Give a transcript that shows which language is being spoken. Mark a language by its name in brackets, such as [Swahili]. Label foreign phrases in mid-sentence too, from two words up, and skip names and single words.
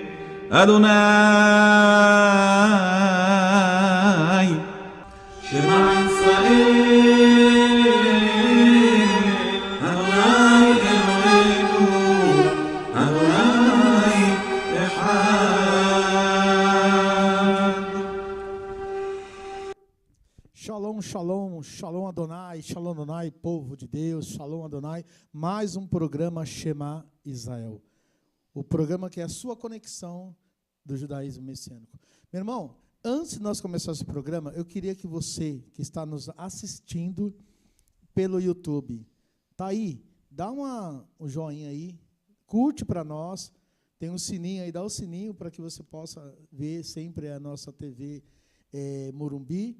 [Hebrew] אדוני שמע ישראל אדוני אלהינו אדוני אחד. שלום, שלום, שלום אדוני, שלום אדוני, [Portuguese] povo de Deus, [Hebrew] שלום אדוני, [Portuguese] mais um programa Shema Israel, o programa que é a sua conexão do judaísmo messiânico. Meu irmão, antes de nós começarmos esse programa, eu queria que você, que está nos assistindo pelo YouTube, tá aí, dá um joinha aí, curte para nós, tem um sininho aí, dá o sininho para que você possa ver sempre a nossa TV Morumbi.